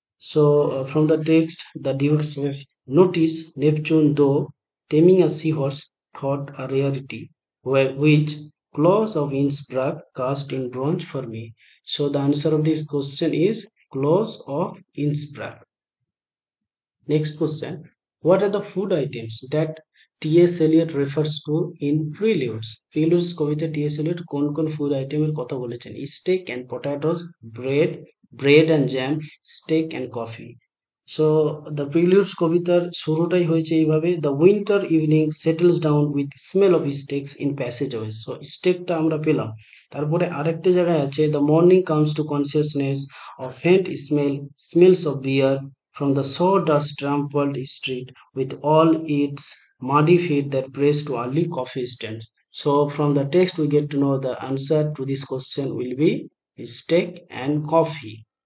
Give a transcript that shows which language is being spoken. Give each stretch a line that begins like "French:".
English: So from the text, the Duke says, notice Neptune, though taming a seahorse thought a rarity, which Claus of Innsbruck cast in bronze for me. So the answer of this question is Claus of Innsbruck. Next question, what are the food items that T.S. Eliot refers to in Preludes? Preludes কবিতা T.S. Eliot
Bangla: কোন কোন food আইটেমের কথা বলেছেন?
English: Steak and potatoes, bread and jam, steak and coffee. So the preludes
Bangla: কবিতার শুরুটাই হয়েছে এইভাবে:
English: The winter evening settles down with smell of steaks in passageways.
Bangla: So স্টেকটা আমরা পেলাম। তারপরে আরেকটা জায়গায় আছে,
English: The morning comes to consciousness of faint smells of beer from the sawdust trampled street with all its muddy feet that praise to early coffee stands. So from the text we get to know the answer to this question will be steak and coffee.